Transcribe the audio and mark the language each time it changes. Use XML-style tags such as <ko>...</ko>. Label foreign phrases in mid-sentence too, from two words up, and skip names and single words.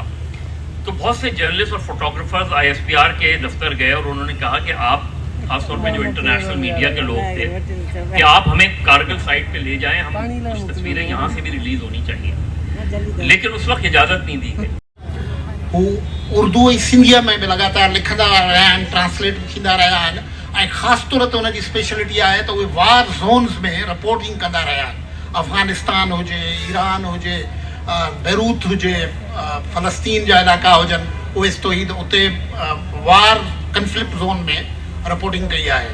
<ur>تو بہت سے جرنلسٹ اور فوٹوگرافرز آئی ایس پی آر کے دفتر گئے اور انہوں نے کہا کہ آپ خاص طور پہ جو</ur> <en>international media</en> <ur>کے لوگ تھے کہ آپ ہمیں کارگل سائٹ پہ لے جائیں, ہم کچھ تصویریں یہاں سے بھی ریلیز ہونی چاہیے. لیکن اس وقت اجازت نہیں دی گئی.</ur> <sd>उर्दू ऐं सिंधीअ में बि लगातार लिखंदा रहिया आहिनि, ट्रांसलेट थींदा रहिया आहिनि, ऐं ख़ासि तौर ते उनजी स्पेशलिटी आहे त उहे</sd> <en>war zones</en> <sd>में रिपोर्टिंग कंदा रहिया आहिनि। अफ़गानिस्तान हुजे, ईरान हुजे, बेरूत हुजे, फ़लस्तीन जा इलाइक़ा हुजनि, ओवेस तोहीद उते</sd> <en>war conflict zone</en> <sd>में रिपोर्टिंग कई आहे।</sd>